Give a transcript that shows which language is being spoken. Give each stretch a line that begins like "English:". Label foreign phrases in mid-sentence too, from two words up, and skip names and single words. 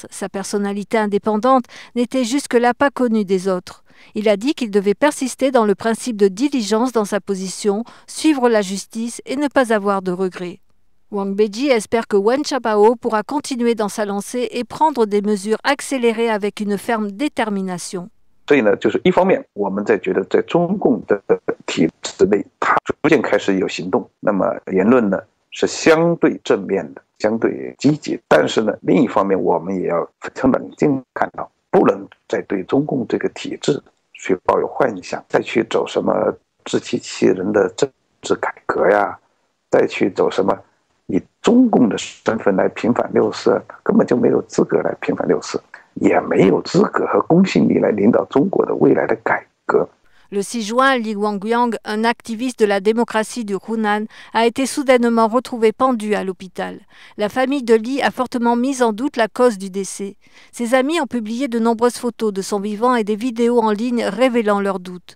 French: Sa personnalité indépendante n'était jusque-là pas connue des autres. Il a dit qu'il devait persister dans le principe de diligence dans sa position, suivre la justice et ne pas avoir de regrets. Wang Beiji espère que Wen Jiabao pourra continuer dans sa lancée et prendre des mesures accélérées avec une ferme détermination.
Chinese: 所以呢，就是一方面，我们在觉得在中共的体制内，它逐渐开始有行动，那么言论呢是相对正面的，相对积极。但是呢，另一方面，我们也要非常冷静看到，不能再对中共这个体制去抱有幻想，再去走什么自欺欺人的政治改革呀，再去走什么以中共的身份来平反六四，根本就没有资格来平反六四。也没有资格和公信力来领导中国的未来的改革。
French: Le 6 juin, Li Wangyang, un activiste de la démocratie du Hunan, a été soudainement retrouvé pendu à l'hôpital. La famille de Li a fortement mis en doute la cause du décès. Ses amis ont publié de nombreuses photos de son vivant et des vidéos en ligne révélant leurs doutes.